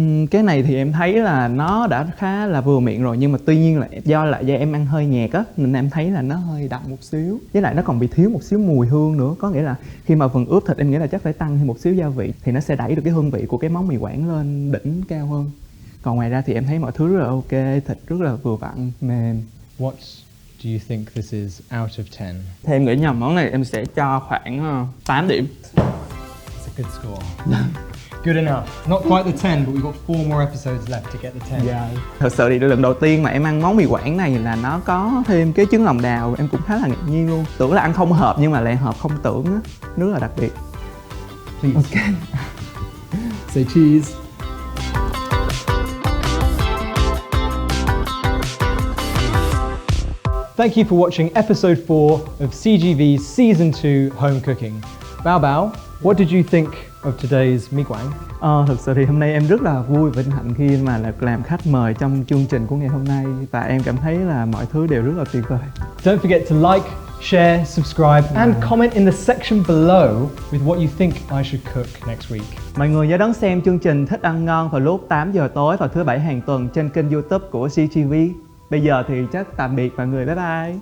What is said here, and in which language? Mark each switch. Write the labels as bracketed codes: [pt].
[vi] Cái này thì em thấy là nó đã khá là vừa miệng rồi, nhưng mà tuy nhiên là do em ăn hơi nhạt á, nên em thấy là nó hơi đậm một xíu. Với lại nó còn bị thiếu một xíu mùi hương nữa. Có nghĩa là khi mà phần ướp thịt em nghĩ là chắc phải tăng thêm một xíu gia vị thì nó sẽ đẩy được cái hương vị của cái món mì Quảng lên đỉnh cao hơn. Còn ngoài ra thì em thấy mọi thứ rất là ok, thịt rất là vừa vặn, mềm. [en] What do you think this is out of 10? [vi] Thì em nghĩ nhầm món này em sẽ cho khoảng 8 điểm. [en] It's a good score. Good enough. Not quite the 10, but we've got 4 more episodes left to get the 10. Yeah. [vi] Thật sự thì lần đầu tiên mà em ăn món mì Quảng này là nó có thêm cái trứng lòng đào, em cũng khá là ngạc nhiên luôn. Tưởng là ăn không hợp nhưng mà lại hợp không tưởng á, rất là đặc biệt. [en] Please. Okay. Say cheese. Thank you for watching episode 4 of CGV's Season 2 Home Cooking. Bảo Bảo, what did you think of today's Mì Quảng? [vi] Thực sự thì hôm nay em rất là vui và vinh hạnh khi mà được làm khách mời trong chương trình của ngày hôm nay. Và em cảm thấy là mọi thứ đều rất là tuyệt vời. [en] Don't forget to like, share, subscribe and comment in the section below with what you think I should cook next week. [vi] Mọi người nhớ đón xem chương trình Thích ăn ngon vào lúc 8 giờ tối vào thứ Bảy hàng tuần trên kênh YouTube của CGV. Bây giờ thì chắc tạm biệt mọi người, bye bye.